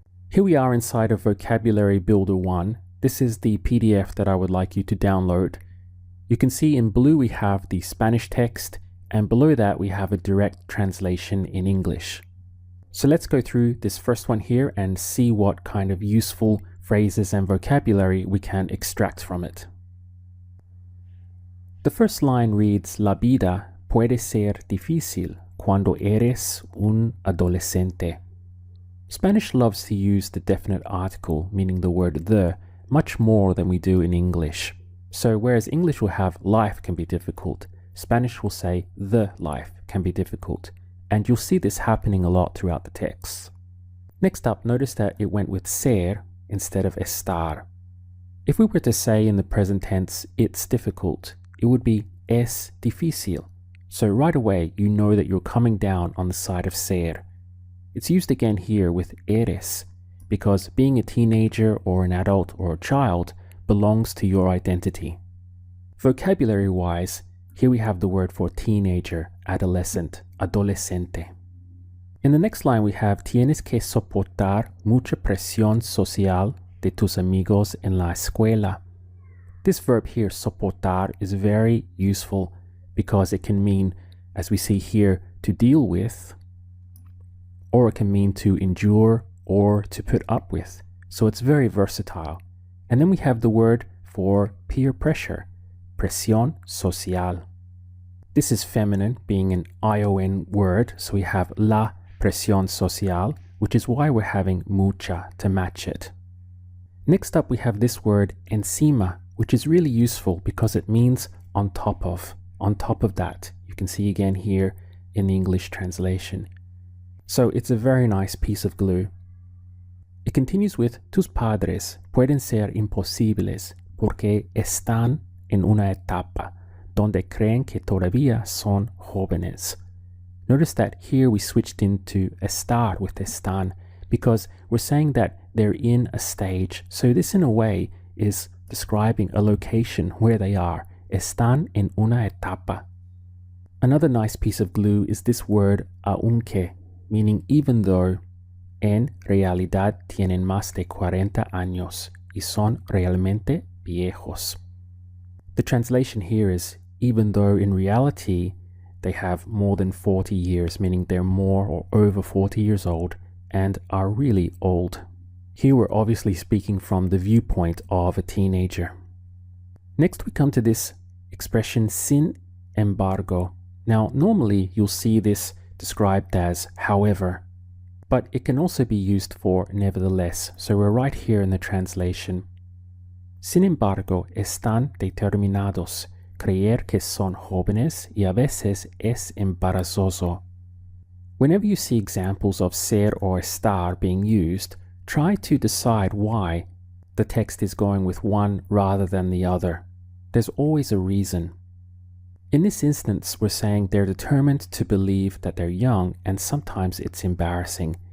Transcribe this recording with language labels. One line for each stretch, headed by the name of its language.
English: Here we are inside of Vocabulary Builder 1. This is the PDF that I would like you to download. You can see in blue we have the Spanish text, and below that we have a direct translation in English. So let's go through this first one here and see what kind of useful phrases and vocabulary we can extract from it. The first line reads,
Spanish: "La vida puede ser difícil cuando eres un adolescente."
English: Spanish loves to use the definite article, meaning the word the, much more than we do in English. So whereas English will have life can be difficult, Spanish will say the life can be difficult. And you'll see this happening a lot throughout the text. Next up, notice that it went with ser instead of estar. If we were to say in the present tense, it's difficult, it would be
Spanish: es difícil.
English: So right away, you know that you're coming down on the side of ser. It's used again here with eres, because being a teenager or an adult or a child belongs to your identity. Vocabulary-wise, here we have the word for teenager, adolescent, adolescente. In the next line we have
Spanish: tienes que soportar mucha presión social de tus amigos en la escuela.
English: This verb here, soportar, is very useful because it can mean, as we see here, to deal with, or it can mean to endure or to put up with. So it's very versatile. And then we have the word for peer pressure, presión social. This is feminine, being an ION word, so we have la presión social, which is why we're having mucha to match it. Next up we have this word encima, which is really useful because it means on top of that. You can see again here in the English translation. So it's a very nice piece of glue. It continues with
Spanish: tus padres pueden ser imposibles porque están en una etapa donde creen que todavía son jóvenes.
English: Notice that here we switched into estar with están because we're saying that they're in a stage. So this in a way is describing a location where they are.
Spanish: Están en una etapa.
English: Another nice piece of glue is this word aunque, meaning even though.
Spanish: En realidad tienen más de 40 años y son realmente viejos.
English: The translation here is even though in reality they have more than 40 years, meaning they're more or over 40 years old and are really old. Here we're obviously speaking from the viewpoint of a teenager. Next we come to this expression sin embargo. Now normally you'll see this described as however, but it can also be used for nevertheless. So we're right here in the translation.
Spanish: Sin embargo, están determinados creer que son jóvenes y a veces es embarazoso.
English: Whenever you see examples of ser or estar being used, try to decide why the text is going with one rather than the other. There's always a reason. In this instance, we're saying they're determined to believe that they're young, and sometimes it's embarrassing.